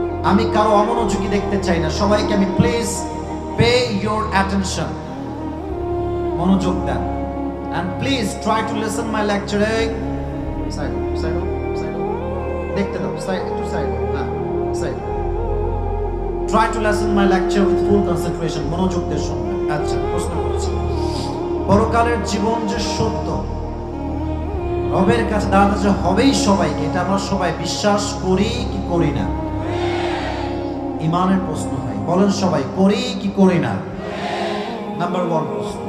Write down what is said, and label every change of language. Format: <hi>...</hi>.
<bn>আমি কারো অমনোযোগী দেখতে চাই না। সবাইকে আমি</bn> <en>please pay your attention,</en> <bn>মনোযোগ দেন,</bn> <en>And please try to listen my lecture.</en> <bn>Side side side দেখতে দাও, সাইড একটু সাইড, হ্যাঁ side.</bn> <en>Try to listen my lecture with full concentration.</en> <bn>মনোযোগ দিয়ে শুনবেন। আচ্ছা, প্রশ্ন করছি, পরকালের জীবন যে সত্য, রবের কাছে দাঁড়াতে যে হবেই সবাইকে, এটা আমরা সবাই বিশ্বাস করি কি করি না? ইমানের প্রশ্ন হয়, বলেন সবাই করি কি করি না? নাম্বার 1 প্রশ্ন।</bn>